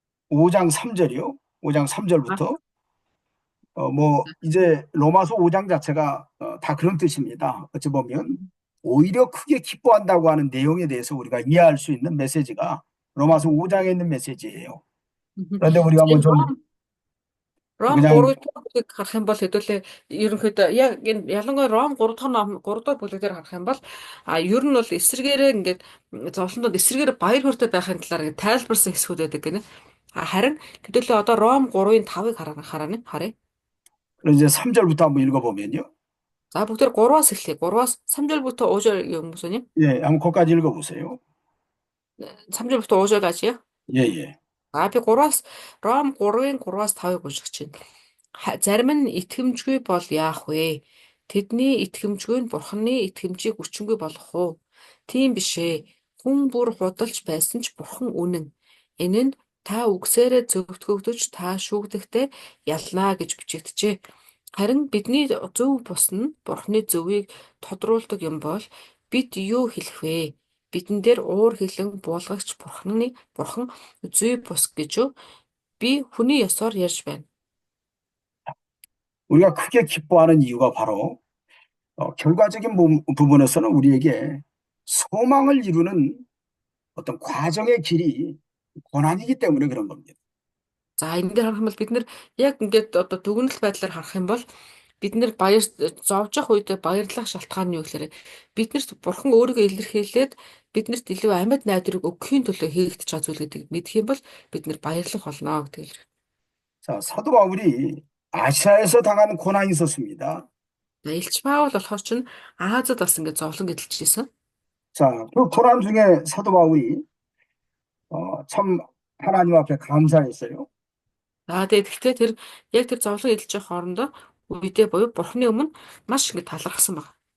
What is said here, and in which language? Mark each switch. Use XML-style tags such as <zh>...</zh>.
<ko>5장 3절이요. 5장 А 3절부터 뭐 이제 로마서 5장 자체가 다 그런 뜻입니다. 어찌 보면 오히려 크게 기뻐한다고 하는 내용에 대해서 우리가 이해할 수 있는 메시지가 로마서 5장에 있는 메시지예요. 그런데 우리가 뭐 좀</ko> <mn>Ром</mn> <ko>그냥</ko> <mn>3 дахь бүлэг харах юм бол хэдүүлээ ерөнхийдөө яг энэ ялангуяа Ром 3 дахь ном 3 дахь бүлэг дээр харах юм бол ер нь бол эсрэгээрээ ингээд зовлондод эсрэгээр баяр хөөртэй байхын талаар ингээд тайлбарсан хэсгүүд байдаг гинэ. Харин хэдүүлээ одоо Ром 3-ын 5-ыг харъя.</mn> <ko>이제 3절부터 한번 읽어보면요.</ko> <mn>За бүгдээр 3-аас эхлэе. 3-аас</mn> <ko>3절부터 5절 юм 보세요. 예, 한번 거기까지 읽어보세요. 3절부터 5절까지요. 예, 예.</ko> <mn>Би 3-аас Ром 3-ын 3-аас 5-ыг уншиж чинь. Зарим нь итгэмжгүй бол яах вэ? Тэдний итгэмжгүй нь Бурханы итгэмжийг өчнгүй болгох уу? Тийм биш ээ. Хүн бүр худалж байсан ч Бурхан үнэн. Энэ нь та үгсээрээ зөвтгөгдөж та шүүгдэхдээ ялнаа гэж бичигдэжээ. Харин бидний зөв бус нь Бурханы зөвийг тодруулдаг юм бол бид юу хэлэх вэ? Бидэн дээр уур хилэн буулгагч Бурхан зүй бус гэж юу? Би хүний ёсоор ярьж байна.</mn> <ko>우리가 크게 기뻐하는 이유가 바로 결과적인 부분에서는 우리에게 소망을 이루는 어떤 과정의 길이 고난이기 때문에 그런 겁니다.</ko> <mn>За энэ дээр харах юм бол бид нэр яг ингээд одоо дүгнэлт байдлаар харах юм бол бид нэр зовж явах үед баярлах шалтгаан нь юу гэхээр биднэрт бурхан өөрийгөө илэрхийлээд биднэрт илүү амьд найдварыг өгөхийн төлөө хийгдэж байгаа зүйл гэдгийг мэдэх юм бол бид нэр баярлах болно гэдэг л.</mn> <ko>자, 사도 바울이 아시아에서 당한 고난이 있었습니다.</ko> <mn>Илч Паул болохоор чинь Азад бас ингээд зовлон эдэлж ирсэн.</mn> <ko>자, 그 고난 중에 사도 바울이 참 하나님 앞에 감사했어요.</ko> <mn>Тэгэхдээ тэр яг тэр зовлон эдэлж байгаа хоорондоо үедээ буюу бурханы өмнө маш ингээд талархсан байна.</mn>